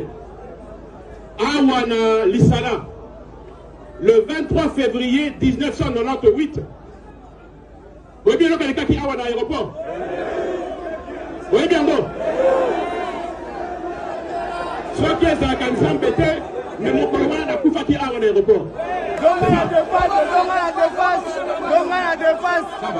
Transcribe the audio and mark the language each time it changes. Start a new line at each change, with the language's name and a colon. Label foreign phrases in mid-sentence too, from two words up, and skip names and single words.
Lingala: Awa na Lisala
French: le 23 février 1998.
Lingala: Boyebi eloko elekaki awa na aéroport. Boyebi yango soki ezalaka nzambe te me mokolo wana nakufaki awa na aéroport. Donga
French: la défense,
Lingala: donga
French: la défense,
Lingala: donga
French: la défense.